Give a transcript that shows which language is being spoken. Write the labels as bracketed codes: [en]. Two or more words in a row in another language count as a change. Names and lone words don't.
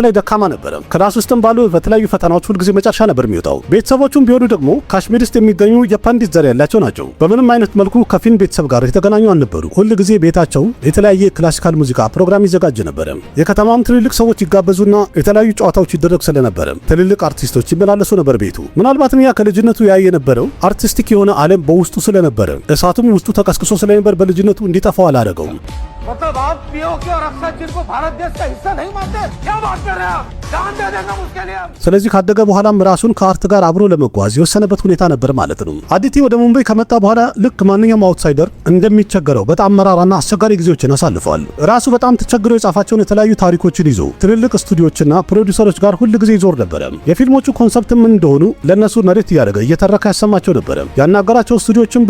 [am] ላይ ደካማ ነበረ። ክላስ ውስጥም ባሉ በተለያዩ ፈተናዎች ሁልጊዜ መጨረሻ ነበር የሚወጣው። ቤተሰቦቹም ቢሆኑ ደግሞ ካሽሚር ውስጥ የሚገኙ የፓንዲት ዘር ያላቸው ናቸው። በምንም አይነት መልኩ ከፊን ቤተሰብ ጋር የተገናኙ አልነበሩ። ሁልጊዜ ቤታቸው የተለያየ ክላሲካል ሙዚቃ ፕሮግራም ይዘጋጅ ነበረ። የከተማም ትልልቅ ሰዎች ይጋበዙና የተለያዩ ጨዋታዎች ይደረግ ስለነበረ ትልልቅ አርቲስቶች ይመላለሱ ነበር ቤቱ። ምናልባትም ያ ከልጅነቱ ያየ የነበረው አርቲስቲክ የሆነ ዓለም በውስጡ ስለነበረ እሳቱም ውስጡ ተቀስቅሶ ስለነበር በልጅነቱ እንዲጠፋው አላደረገውም። [hi] मतलब आप पीओके और अक्षय जिनको भारत देश का हिस्सा नहीं मानते, क्या बात कर रहे हैं आप? जान दे देंगे उसके लिए। [am] ስለዚህ ካደገ በኋላም ራሱን ከአርት ጋር አብሮ ለመጓዝ የወሰነበት ሁኔታ ነበር ማለት ነው። አዲቲ ወደ ሙምባይ ከመጣ በኋላ ልክ ማንኛውም አውትሳይደር እንደሚቸገረው በጣም መራራና አስቸጋሪ ጊዜዎችን አሳልፏል። ራሱ በጣም ተቸግሮ የጻፋቸውን የተለያዩ ታሪኮችን ይዞ ትልልቅ ስቱዲዮችና ፕሮዲውሰሮች ጋር ሁል ጊዜ ይዞር ነበር። የፊልሞቹ ኮንሰፕትም እንደሆኑ ለነሱ ነሬት እያደረገ እየተረካ ያሰማቸው ነበር። ያናገራቸው ስቱዲዮችም